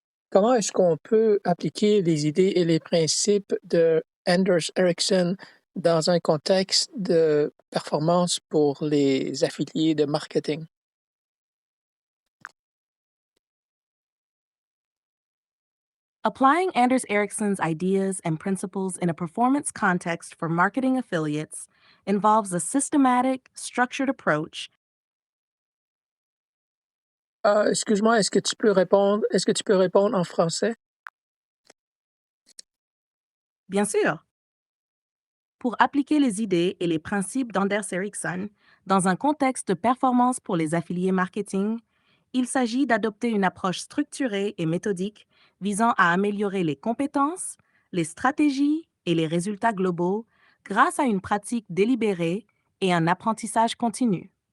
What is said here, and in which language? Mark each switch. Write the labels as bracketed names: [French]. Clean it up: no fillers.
[French] Comment est-ce qu'on peut appliquer les idées et les principes de Anders Ericsson dans un contexte de performance pour les affiliés de marketing? [English] Applying Anders Ericsson's ideas and principles in a performance context for marketing affiliates involves a systematic, structured approach. [French] Excuse-moi, est-ce que tu peux répondre en français? Bien sûr, pour appliquer les idées et les principes d'Anders Ericsson dans un contexte de performance pour les affiliés marketing, il s'agit d'adopter une approche structurée et méthodique visant à améliorer les compétences, les stratégies et les résultats globaux grâce à une pratique délibérée et un apprentissage continu.